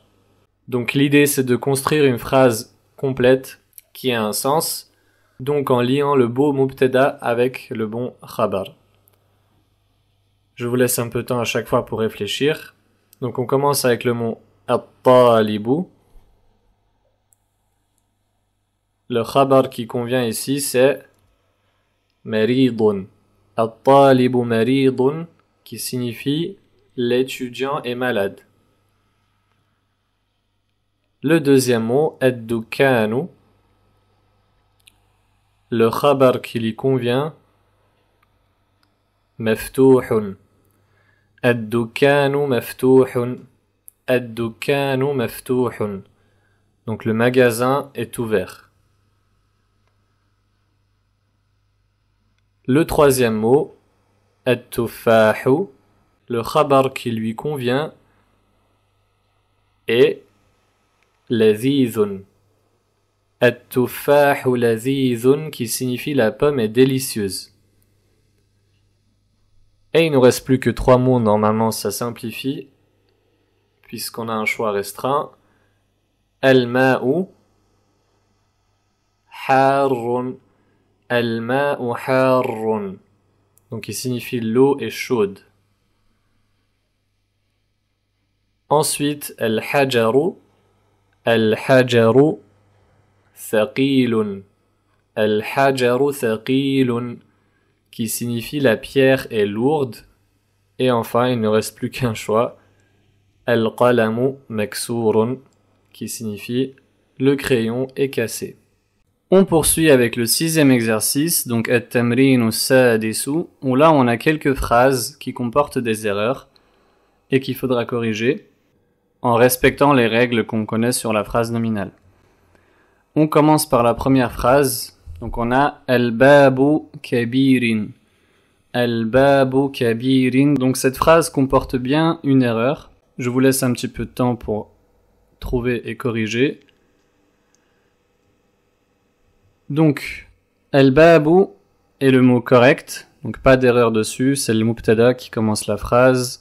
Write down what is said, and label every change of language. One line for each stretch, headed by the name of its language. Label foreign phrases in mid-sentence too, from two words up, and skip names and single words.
French: Donc l'idée, c'est de construire une phrase complète qui a un sens, donc en liant le beau mubtada avec le bon khabar. Je vous laisse un peu de temps à chaque fois pour réfléchir. Donc on commence avec le mot at-talibu. Le khabar qui convient ici, c'est maridun.
Arabic: الطالبُ مريضٌ,
French: qui signifie l'étudiant est malade. Le deuxième mot, ad-dukanu. Le khabar qui lui convient, maftuhun.
Arabic: الدكانُ مفتوحٌ. الدكانُ مفتوحٌ.
French: Donc le magasin est ouvert. Le troisième mot, at-tuffahu. Le khabar qui lui convient est lazizun.
Arabic: التفاحُ لذيذٌ,
French: qui signifie la pomme est délicieuse. Et il nous reste plus que 3 mots, normalement ça simplifie, puisqu'on a un choix restreint.
Arabic: الماءُ حارٌّ. الماءُ حارٌّ.
French: Donc il signifie l'eau est chaude. Ensuite, al-hajaru.
Arabic: الحجرُ ثقيلٌ. الحجرُ ثقيلٌ,
French: qui signifie la pierre est lourde. Et enfin, il ne reste plus qu'un choix.
Arabic: القلمُ مكسورٌ,
French: qui signifie le crayon est cassé. On poursuit avec le sixième exercice, donc
Arabic: التمرينُ السادسُ,
French: où là on a quelques phrases qui comportent des erreurs et qu'il faudra corriger en respectant les règles qu'on connaît sur la phrase nominale. On commence par la première phrase. Donc on a
Arabic: البابُ كبيرٍ. البابُ كبيرٍ.
French: Donc cette phrase comporte bien une erreur. Je vous laisse un petit peu de temps pour trouver et corriger. Donc al-babu est le mot correct. Donc pas d'erreur dessus. C'est le mubtada qui commence la phrase.